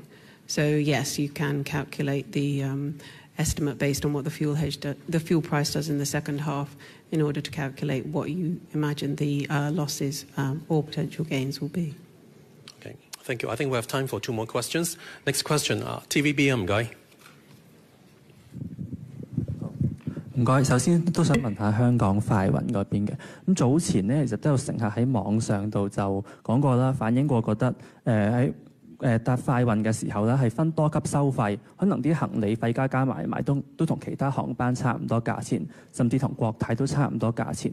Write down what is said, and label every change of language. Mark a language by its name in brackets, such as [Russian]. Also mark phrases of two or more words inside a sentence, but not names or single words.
[English] So yes, you can calculate the estimate based on what the fuel price does in the second half in order to calculate what you imagine the losses or potential gains will be. Okay, thank you. I think we have time for 2 more questions. Next question, [Cantonese] TVB 唔該。唔該，首先都想問下香港快運嗰邊嘅。咁早前呢，其實都有乘客喺網上度就講過啦，反映過覺得喺搭快運嘅時候咧，係分多級收費，可能啲行李費加埋都同其他航班差唔多價錢，甚至同國泰都差唔多價錢。